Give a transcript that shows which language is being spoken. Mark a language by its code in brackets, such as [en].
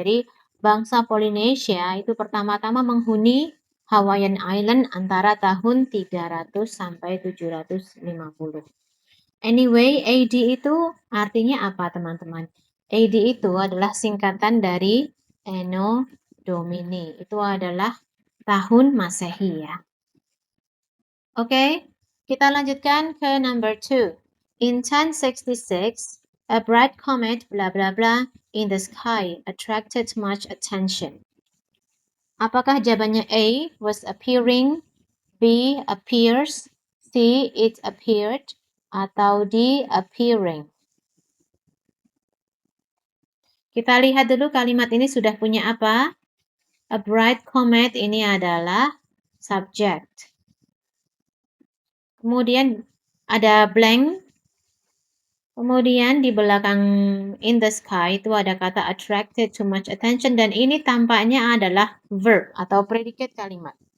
[id] Jadi bangsa Polinesia itu pertama-tama menghuni Hawaiian Island antara tahun 300 sampai 750. Anyway, AD itu artinya apa teman-teman? AD itu adalah singkatan dari Anno Domini. Itu adalah tahun Masehi ya. Oke, kita lanjutkan ke number 2. [en] In 1066, a bright comet blah blah blah in the sky attracted much attention. [id] Apakah jawabannya A, was appearing, B, appears, C, it appeared, atau D, appearing? Kita lihat dulu kalimat ini sudah punya apa? A bright comet ini adalah subject. Kemudian ada blank. Kemudian di belakang [en] in the sky [id] itu ada kata [en] attracted too much attention [id] dan ini tampaknya adalah verb atau predikat kalimat.